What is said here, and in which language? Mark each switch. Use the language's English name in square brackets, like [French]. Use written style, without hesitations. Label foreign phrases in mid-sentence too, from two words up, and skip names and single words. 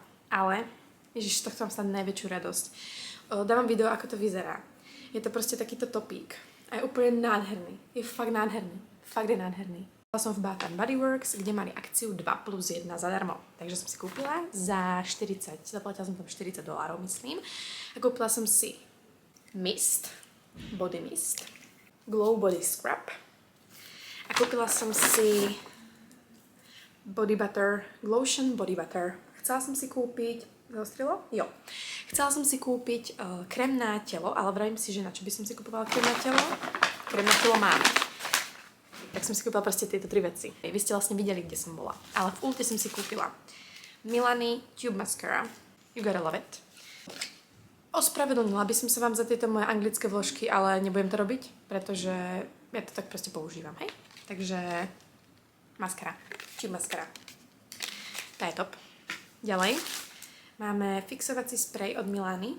[Slovak] Ale, ježiš, to chcem snad najväčšiu radosť. Dávam video, ako to vyzerá. Je to proste takýto topík. A je úplne nádherný. Je fakt nádherný. Fakt je nádherný. Bola som v Bath & Body Works, kde mali akciu 2+1 zadarmo. Takže som si kúpila za 40, zaplatila som tam $40, myslím. A kúpila som si [English] mist, body mist, glow body scrub. [Slovak] A kúpila som si [English] body butter, lotion body butter. [Slovak] Chcela som si kúpiť, zaostrilo? Jo. Chcela som si kúpiť krém na telo, ale vravím si, že na čo by som si kúpovala krém na telo? Krém na telo mám. Tak som si kúpila proste tieto 3 veci. Vy ste vlastne videli, kde som bola. Ale v Ulte som si kúpila Milani Tube Mascara. [English] You gotta love it. [Slovak] Ospravedlnila by som sa vám za tieto moje anglické vložky, ale nebudem to robiť, pretože ja to tak proste používam, hej? Takže maskara. Tube Mascara. Tá je top. Ďalej. Máme fixovací sprej od Milány.